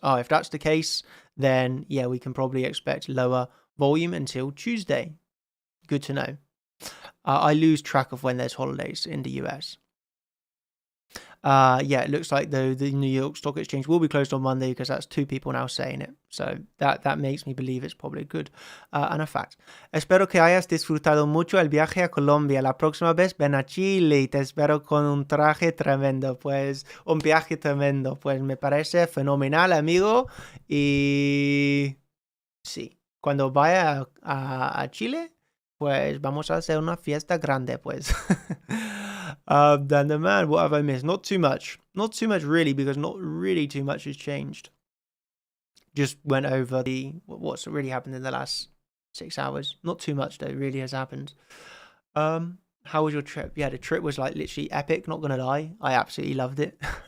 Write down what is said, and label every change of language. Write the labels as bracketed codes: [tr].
[en] Oh, if that's the case, then yeah, we can probably expect lower volume until Tuesday. Good to know. I lose track of when there's holidays in the US. Yeah, it looks like the New York Stock Exchange will be closed on Monday because that's 2 people now saying it. So that makes me believe it's probably good and a fact. [es] Espero que hayas disfrutado mucho el viaje a Colombia. La próxima vez ven a Chile y te espero con un traje tremendo. Pues un viaje tremendo. Pues me parece fenomenal, amigo. Y sí, cuando vaya a Chile, pues vamos a hacer una fiesta grande, pues. [en] Then the man, what have I missed? Not too much. Not too much, really, because not really too much has changed. Just went over what's really happened in the last 6 hours. Not too much, though, really has happened. How was your trip? Yeah, the trip was like literally epic, not gonna lie. I absolutely loved it.